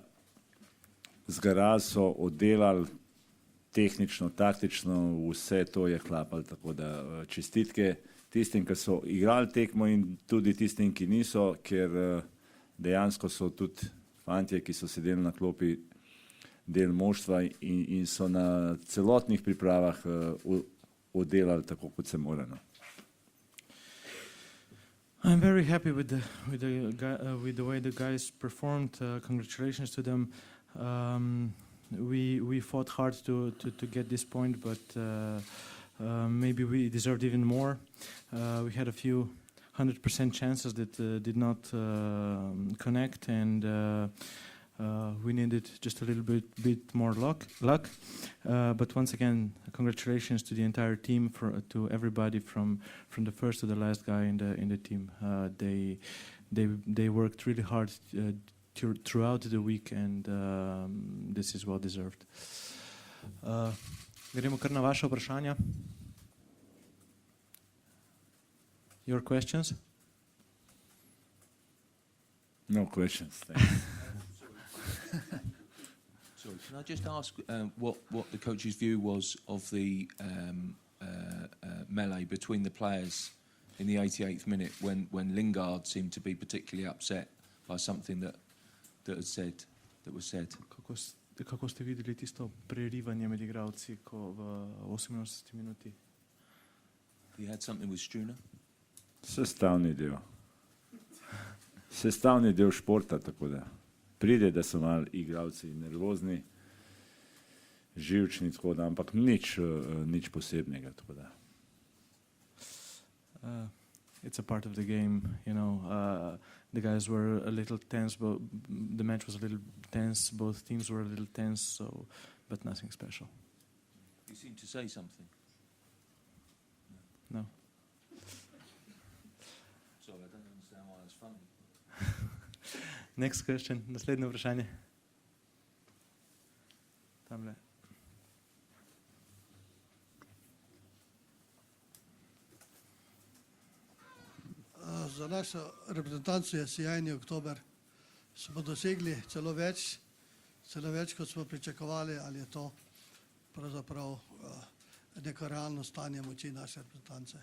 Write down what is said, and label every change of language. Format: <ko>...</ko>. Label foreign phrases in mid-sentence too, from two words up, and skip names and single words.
<sl>Z gara so oddelali tehnično, taktično, vse to je klapalo, tako da čestitke tistim, ki so igrali tekmo in tudi tistim, ki niso, ker dejansko so tudi fantje, ki so sedeli na klopi, del moštva in so na celotnih pripravah oddelali tako, kot se mora.</sl> <en>I'm very happy with the way the guys performed. Congratulations to them. We fought hard to get this point, but maybe we deserved even more. We had a few 100% chances that did not connect, and we needed just a little bit more luck. But once again, congratulations to the entire team, to everybody from the first to the last guy in the team. They worked really hard throughout the week, and this is well deserved.</en> <sl>Gremo kar na vaše vprašanja.</sl> <en>Your questions? No questions, thanks. Sorry, can I just ask what the coach's view was of the melee between the players in the 88th minute when Lingard seemed to be particularly upset by something that was said?</en> <sl>Kako ste videli tisto prerivanje med igralci, ko v 88 minuti?</sl> <en>He had something with Struna?</en> <sl>Sestavni del športa, tako da pride, da so malo igralci nervozni, živčni, tako da, ampak nič posebnega, tako da.</sl> <en>It's a part of the game, you know. The guys were a little tense, but the match was a little tense. Both teams were a little tense, but nothing special. You seem to say something. No. Sorry, I don't understand why it's funny. Next question,</en> <sl>naslednje vprašanje. Tamle. Za našo reprezentanco je sjajni oktober. Smo dosegli celo več, kot smo pričakovali, ali je to pravzaprav neko realno stanje moči naše reprezentance.</sl>